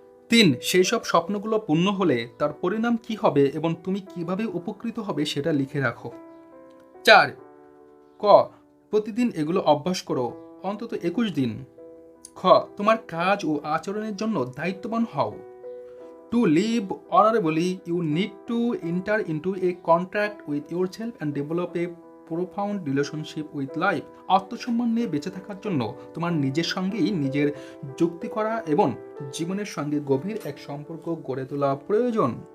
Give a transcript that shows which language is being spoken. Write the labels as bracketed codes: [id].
[bn] 3, সেই সব স্বপ্নগুলো পূর্ণ হলে তার পরিণাম কি হবে এবং তুমি কিভাবে উপকৃত হবে সেটা লিখে রাখো। 4, ক, প্রতিদিন এগুলো অভ্যাস করো অন্তত 21 দিন। খ, তোমার কাজ ও আচরণের জন্য দায়িত্ববান হও। [en] To live honorably, you need to enter into a contract with yourself and develop a profound relationship with life. [bn] আত্মসম্মান নিয়ে বেঁচে থাকার জন্য তোমার নিজের সঙ্গেই নিজের যুক্তি করা এবং জীবনের সঙ্গে গভীর এক সম্পর্ক গড়ে তোলা প্রয়োজন।